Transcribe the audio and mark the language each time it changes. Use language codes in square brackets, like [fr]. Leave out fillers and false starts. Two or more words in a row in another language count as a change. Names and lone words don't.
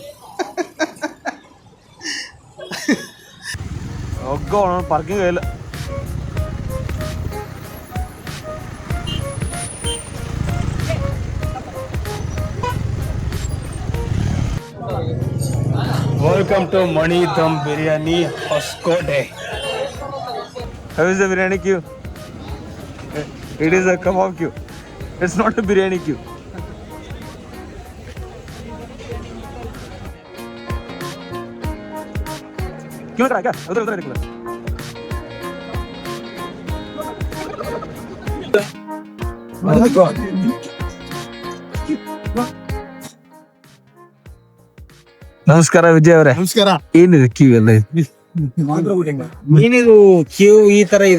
[kn] ಹೋಗೋಣ, ಪಾರ್ಕಿಂಗ್ ಇಲ್ಲ. [en] Welcome to Mani Dum Biryani Hoskote. How is the biryani queue? It is a kebab queue. It's not a biryani queue. [hi] क्यों करा क्या? उधर उधर निकला. [kn] ನಮಸ್ಕಾರ ವಿಜಯ್ ಅವರೇ. ನಮಸ್ಕಾರ. ಏನಿದೆ ಕ್ಯೂ ಎಲ್ಲ? ಏನಿದು ಕ್ಯೂ ಈ ತರ ಇದೆ.